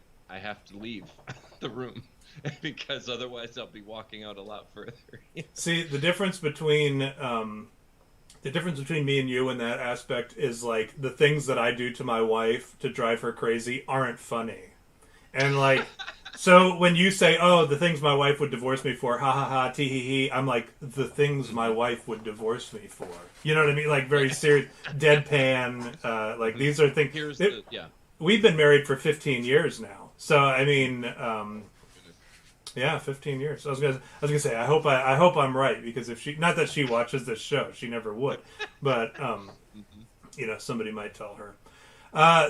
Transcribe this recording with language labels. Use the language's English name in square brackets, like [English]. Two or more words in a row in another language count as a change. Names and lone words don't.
[English] I have to leave the room because otherwise I'll be walking out a lot further. See, the difference between me and you in that aspect is like the things that I do to my wife to drive her crazy aren't funny. And so when you say, oh, the things my wife would divorce me for, ha ha ha, tee hee hee, I'm like, the things my wife would divorce me for. You know what I mean? Like very serious, deadpan, these are things. We've been married for 15 years now. So I mean, 15 years. I was gonna say I hope I'm right, because if not that she watches this show, she never would, but somebody might tell her.